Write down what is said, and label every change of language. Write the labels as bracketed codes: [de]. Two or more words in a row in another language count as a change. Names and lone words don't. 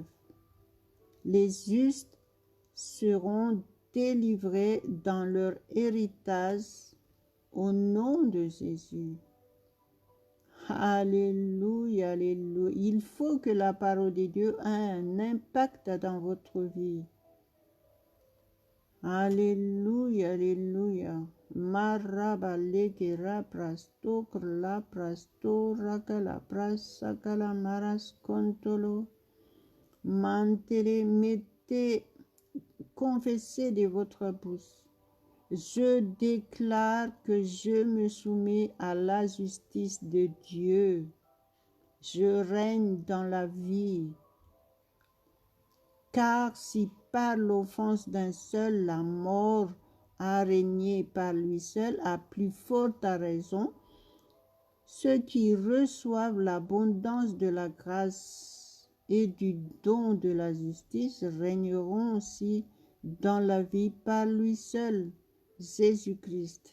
[fr] Les justes seront délivrés dans leur héritage au nom de Jésus. Alléluia, alléluia. Il faut que la parole de Dieu ait un impact dans votre vie. Alléluia, alléluia. Maraba legera prasto krla prasto rakala prasakala maras kontolo. Mantele mettez, confessez de votre bouche. Je déclare que je me soumets à la justice de Dieu. Je règne dans la vie. Car si par l'offense d'un seul la mort a régné par lui seul, à plus forte raison, ceux qui reçoivent l'abondance de la grâce et du don de la justice régneront aussi dans la vie par lui seul, Jésus-Christ.